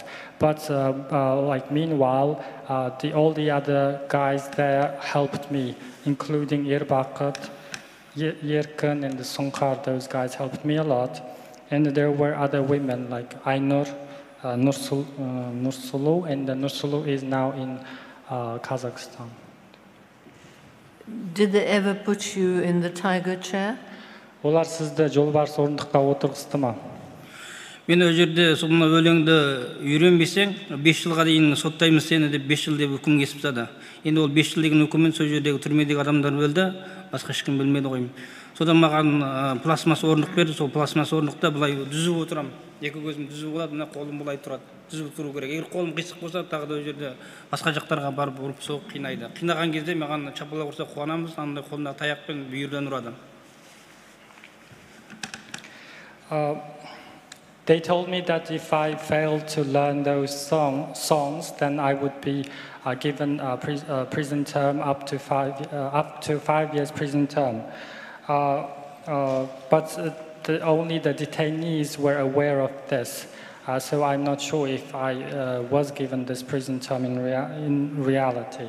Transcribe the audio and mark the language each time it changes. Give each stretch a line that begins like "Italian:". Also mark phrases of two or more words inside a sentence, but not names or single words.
English: But meanwhile, all the other guys there helped me, including Irbaqat, Yerkan, and the Sunkar. Those guys helped me a lot. And there were other women like Ainur, Nursulu, and Nursulu is now in Kazakhstan. Did they ever put you in the tiger chair?
Kazakh: Олар сізді жолбарыс орындыққа отырғызды ма? Мен ол жерде соны өлеңді үйренбесең, 5 жылға дейін соттаймыз сені деп 5 жыл деп үкім кесіп тастады. Енді ол 5 жыл деген үкіммен сол жердегі түрмедегі адамдар өлді, басқа ешкім білмеді ғой. Содан маған пластмасс орындық берді, сол пластмасс орындықта былай дүзіп отырамын. Екі көзім дүзіп болады, мына қолым былай тұрады. Дүзіп тұру керек. Егер қолым қисық болса, тағы да ол жерде басқа жақтарға барып ұрып соғып қинайды. Қинаған кезде маған шапалақ ұрса қуанамыз, андай қолымдағы таяқпен бүйірден ұрады.
English: They told me that if I failed to learn those songs, then I would be given a prison term up to 5 years prison term. But only the detainees were aware of this, so I'm not sure if I was given this prison term in reality.